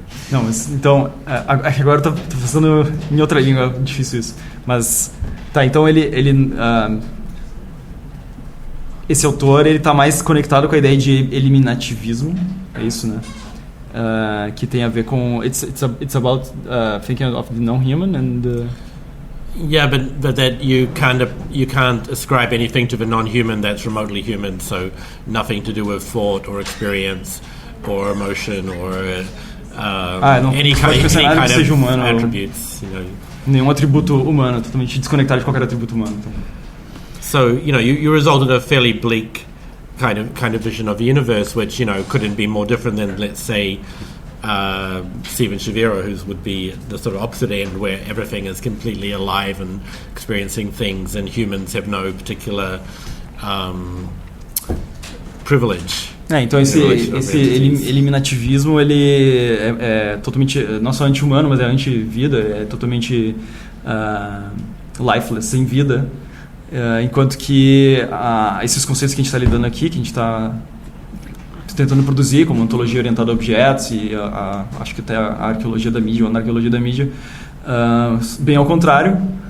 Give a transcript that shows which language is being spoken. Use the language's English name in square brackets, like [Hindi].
[Portuguese] Não, mas então agora eu tô pensando em outra língua, difícil isso. Mas tá, então ele esse autor ele tá mais conectado com a ideia de eliminativismo, é isso, né? Que tem a ver com [English] it's about thinking of the non-human and yeah, but that you can't ascribe anything to the non-human that's remotely human. So nothing to do with thought or experience or emotion or any kind of [Portuguese] humano, [English] attributes. You know. [Portuguese] Nenhum atributo humano, totalmente desconectado de qualquer atributo humano. Então. [English] So you result in a fairly bleak kind of vision of the universe, which couldn't be more different than, let's say, Steven Shaviro, who would be the sort of opposite end, where everything is completely alive and experiencing things, and humans have no particular privilege. [Portuguese] Então esse eliminativismo ele é totalmente não só anti-humano, mas é anti-vida, é totalmente lifeless, sem vida. Enquanto que esses conceitos que a gente está lidando aqui, que a gente está tentando produzir, como ontologia orientada a objetos e acho que até a arqueologia da mídia, ou a anarqueologia da mídia, bem ao contrário.